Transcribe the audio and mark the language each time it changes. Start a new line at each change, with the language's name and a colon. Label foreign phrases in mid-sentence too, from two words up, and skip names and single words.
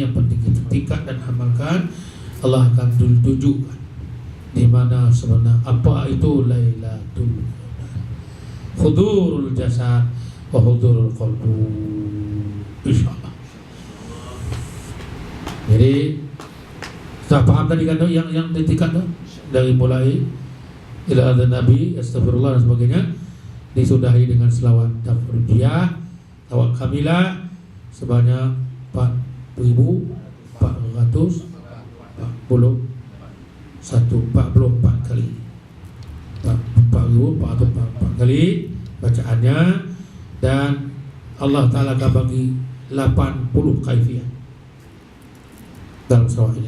Indonesian: Yang penting kita tingkat dan amalkan. Allah akan tunjukkan di mana sebenarnya apa itu
Arabic: ليلة حضور الجسد وحضور القلب,
Indonesian: insyaallah. Jadi sudah paham tadi kan yang tingkat tu, dari mulai ila ada Nabi, astagfirullah dan sebagainya, disudahi dengan selawat tafridiyah, selawat kamilah sebanyak 4.444 kali. 4.444 kali bacaannya, dan Allah Ta'ala akan bagi 80 kaifiah dalam selawat ini.